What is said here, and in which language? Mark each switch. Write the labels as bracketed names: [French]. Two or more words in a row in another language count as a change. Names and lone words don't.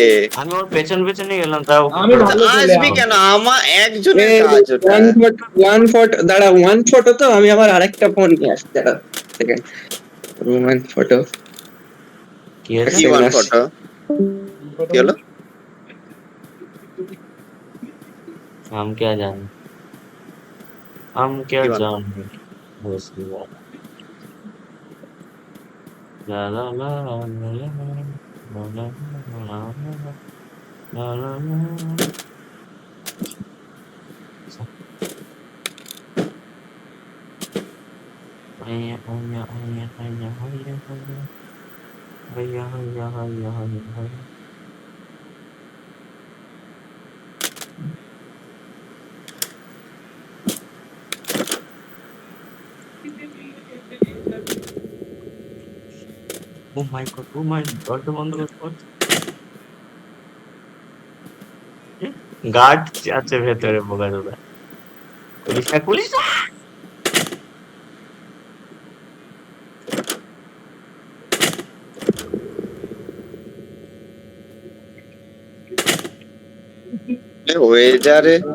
[Bangla] আমি ওর পেছন পেছনে গেলাম, তাও আমি ভালো ছেলে, আসবি কেন? আমার একজনের কাজ ওটা। [English] one photo [Bangla] দাঁড়া, [English] one photo [Bangla] তো আমি আবার আরেকটা ফোন নিয়ে আসছি, দাঁড়া সেকেন্ড। [English] one photo [Bangla] কি হয়েছে? কি [English] one photo? [Bangla] কি হলো? [Hindi] हम क्या जाने, हम क्या [Bangla] কি বানাবো? [Hindi] जाने। बस की बात। ला ला ला ला ला ला ला ला ला ला ला। हैया हैया हैया हैया हैया हैया हैया हैया हैया हैया। [English] Oh my god, oh my god, [Bangla] দরজা বন্ধ কর। গার্ড আছে ভেতরে, বোকা চোদা। খুলিস না, খুলিস না। এ হয়ে যা রে।